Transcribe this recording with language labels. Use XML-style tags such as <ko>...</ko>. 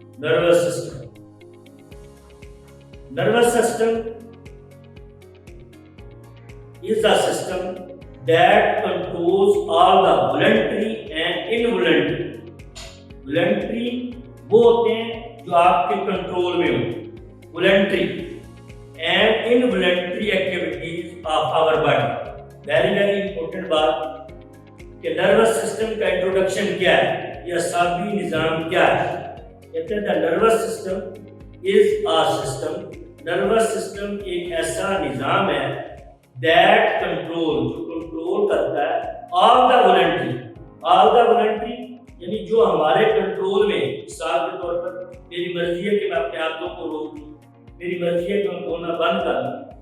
<en>Nervous system, nervous system is a system that controls all the voluntary and involuntary.</en> <ur>Voluntary وہ ہوتے ہیں جو آپ کے کنٹرول میں ہوں,</ur> <en>voluntary and involuntary activities of our body. very important</en> <ur>بات کہ نروس سسٹم کا انٹروڈکشن کیا ہے, یہ اعصابی نظام کیا ہے. کہتے ہیں</ur> <en>the nervous system is a system.</en> <ur>Nervous system ایک ایسا نظام ہے</ur> <en>that control</en> <ur>جو کنٹرول کرتا ہے</ur> <en>all the voluntary. all the voluntary</en> <ur>یعنی جو ہمارے کنٹرول میں. مثال کے طور پر میری مرضی ہے کہ میں اپنے ہاتھوں کو روک دوں, میری مرضی ہے کہ میں بولنا بند کر دوں.</ur>